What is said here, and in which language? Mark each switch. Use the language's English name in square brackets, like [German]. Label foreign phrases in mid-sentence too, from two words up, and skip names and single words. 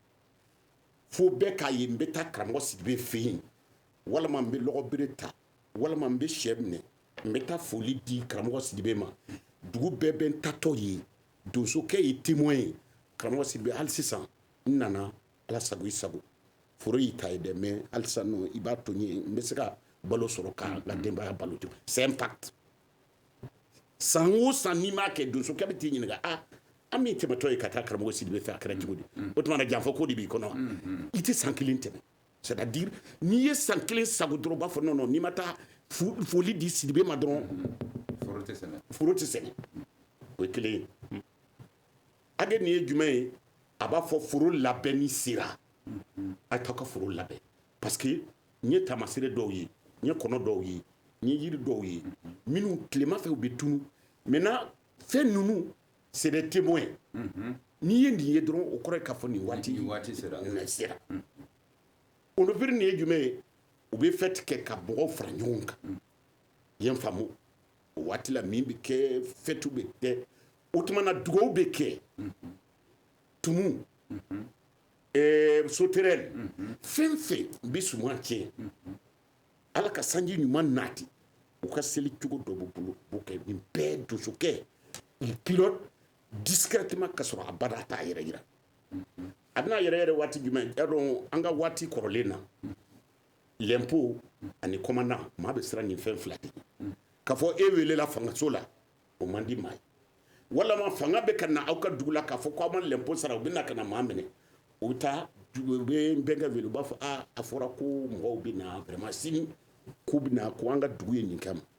[Bambara] fo bɛɛ k'a ye n bɛ taa karamɔgɔ sidibe fɛ yen walima n bɛ lɔgɔbere ta walima n bɛ sɛ minɛ n bɛ taa foli di karamɔgɔ sidibe ma dugu bɛɛ bɛ n tatɔ ye donsokɛ ye témoin ye karamɔgɔ sidibe hali sisan n nana ala sago i sago foro y'i ta ye dɛ mais hali sisan nɔ i b'a to n ye n bɛ se ka balo sɔrɔ ka n ka denbaya balo ten [French] c'est un pacte [Bambara] san o san n'i m'a kɛ donsokɛ bɛ t'i ɲininka an min tɛmɛtɔ ye ka taa karamɔgɔ sidibe fɛ a kɛra cogo di o tuma na janfɔ ko de b'i kɔnɔ wa i tɛ san kelen tɛmɛ [French] c'est à dire [Bambara] n'i ye san kelen sago dɔrɔn u b'a fɔ [French] non non [Bambara] n'i ma taa foli di sidibe ma dɔrɔn foro tɛ sɛnɛ o ye kelen ye age nin ye jumɛn ye a b'a fɔ foro labɛnni sera a t'aw ka foro labɛn parce que n ye taamasere dɔw ye n ye kɔnɔ dɔw ye n ye yiri dɔw ye minnu tilema fɛ u bɛ tunu maintenant fɛn ninnu [French] c'est des témoins [Bambara] n'i ye nin ye dɔrɔn o kɔrɔ ye k'a fɔ nin waati sera ondopiri nin ye jumɛn ye u bɛ fɛti kɛ ka mɔgɔw fara ɲɔgɔn kan i ye n faamu o waati la min bɛ kɛ fɛtiw bɛ kɛ o tuma na dugawu bɛ kɛ tumu sauterelle fɛn fɛn bɛ suman tiɲɛ ala ka sanji ɲuman nati u ka seli cogo dɔ b'u bolo u b'o kɛ nin bɛɛ donsokɛ [French] il pilote discrètement [Bambara] ka sɔrɔ a bada t'a yɛrɛ yira a bɛna yɛrɛ yɛrɛ waati jumɛn y'a dɔn an ka waati kɔrɔlen na l'impôt ani commandant maa bɛ siran nin fɛn fila de k'a fɔ e welela fangaso la o man di maa ye walama fanga bɛ ka na aw ka dugu la k'a fɔ k'aw ma l'impôt sara u bɛ na ka na maa minɛ u bɛ taa u bɛ n bɛnkɛ wele u b'a fɔ a fɔra ko mɔgɔw bɛ na vraiment sini k'u bɛ na ko an ka dugu ye nin kama